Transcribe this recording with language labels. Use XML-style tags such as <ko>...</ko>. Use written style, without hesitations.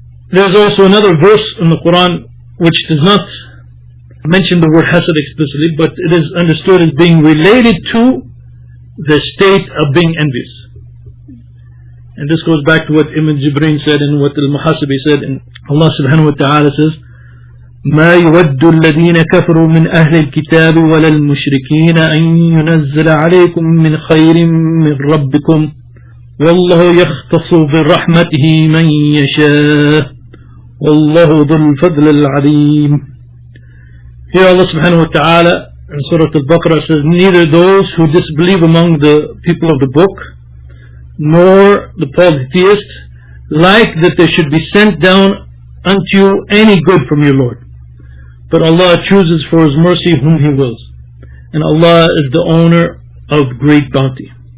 <en>There's also another verse in the Qur'an which does not mention the word hasad explicitly, but it is understood as being related to the state of being envious. And this goes back to what Ibn Jibreen said and what al-Muhasibi said. And Allah subhanahu wa ta'ala says,</en> <ar>ما يود الذين كفروا من أهل الكتاب ولا المشركين أن ينزل عليكم من خير من ربكم والله يختص برحمته من يشاء والله ذو الفضل العظيم.</ar> <en>Here Allah subhanahu wa ta'ala in Surah Al-Baqarah says, neither those who disbelieve among the people of the book nor the polytheists like that there should be sent down unto you any good from your Lord. But Allah chooses for His mercy whom He wills. And Allah is the owner of great bounty.</en>